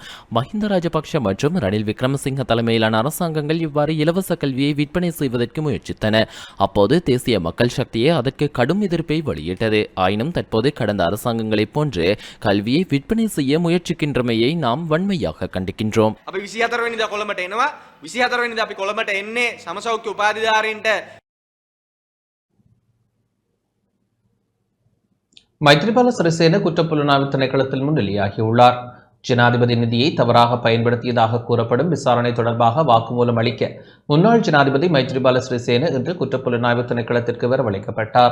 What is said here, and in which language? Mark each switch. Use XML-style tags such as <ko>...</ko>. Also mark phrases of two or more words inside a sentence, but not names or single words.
<ta>மஹிந்த ராஜபக்ஷ மற்றும் ரணில் விக்ரமசிங்க தலைமையிலான அரசாங்கங்கள் இவ்வாறு இலவச கல்வியை விற்பனை செய்வதற்கு முயற்சித்தன. அப்போது தேசிய மக்கள் சக்தியே அதற்கு கடும் எதிர்ப்பை வெளியிட்டது. ஆயினும் தற்போது கடந்த அரசாங்கங்களைப் போன்று கல்வியை விற்பனை செய்ய முயற்சிக்கின்றமையை நாம் வன்மையாக கண்டிக்கின்றோம்.</ta> <si>අපි 24 වෙනිදා කොළඹට එනවා. 24 වෙනිදා අපි කොළඹට එන්නේ සමසෞඛ්‍ය උපාධිධාරීන්ට.</si> <ta>மைத்ரிபால சிறிசேன குற்றப்புலனாய்வு திணைக்களத்தில் முன்னிலையாகியுள்ளார். ஜனாதிபதி நிதியை தவறாக பயன்படுத்தியதாக கூறப்படும் விசாரணை தொடர்பாக வாக்குமூலம் அளிக்க முன்னாள் ஜனாதிபதி மைத்ரிபால சிறிசேன இன்று குற்றப்புலனாய்வு திணைக்களத்திற்கு வரவழைக்கப்பட்டார்.</ta>